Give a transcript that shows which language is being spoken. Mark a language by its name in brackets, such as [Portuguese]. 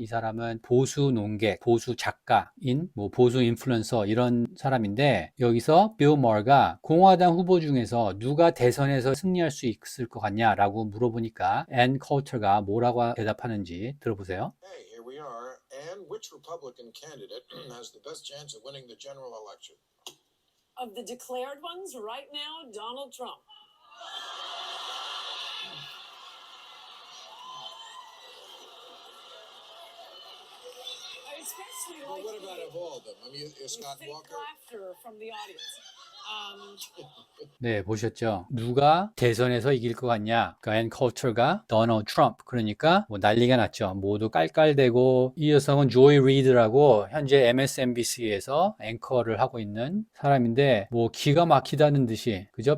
[Korean] 이 사람은 보수 논객, 보수 작가인 뭐 보수 인플루언서 이런 사람인데 여기서 Bill Maher가 공화당 후보 중에서 누가 대선에서 승리할 수 있을 것 같냐라고 물어보니까 Ann Coulter가 뭐라고 대답하는지 들어보세요. [English] Hey, here we are. And which Republican candidate has the best chance of winning the general election? Of the declared ones right now, Donald Trump. I especially like. What about of all of them? I mean, is Scott Walker? Laughter from the audience. [Korean] 네, 보셨죠? 누가 대선에서 이길 것 같냐? 그러니까 앤 커처가 도널드 트럼프. 그러니까 뭐 난리가 났죠. 모두 깔깔대고 이 여성은 조이 리드라고 현재 MSNBC에서 앵커를 하고 있는 사람인데 뭐 기가 막히다는 듯이 그죠?